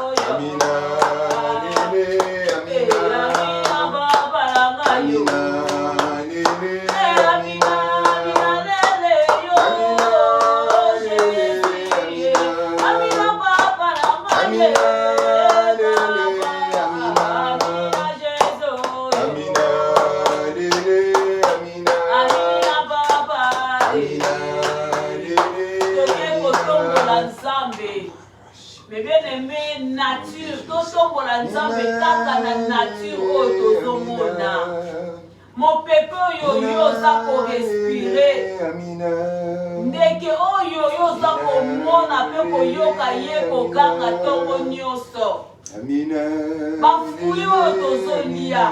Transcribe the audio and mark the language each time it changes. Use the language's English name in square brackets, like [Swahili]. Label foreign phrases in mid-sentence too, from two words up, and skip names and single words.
[Lingala] Amina, Nene, Amina, Papa na yo. Amina, Nene, Amina, Amina lele yo. Amina Papa na yo. [French] Mais bien aimé, nature, tout ce qu'on a [Lingala] nzambe kaka na nature oyo tozomona. Mon pepe oyo oza ko respirer. Ndeke oyo oza komona pe koyoka ye kokanga ntongo nyonso. Bafui oyo tozolia.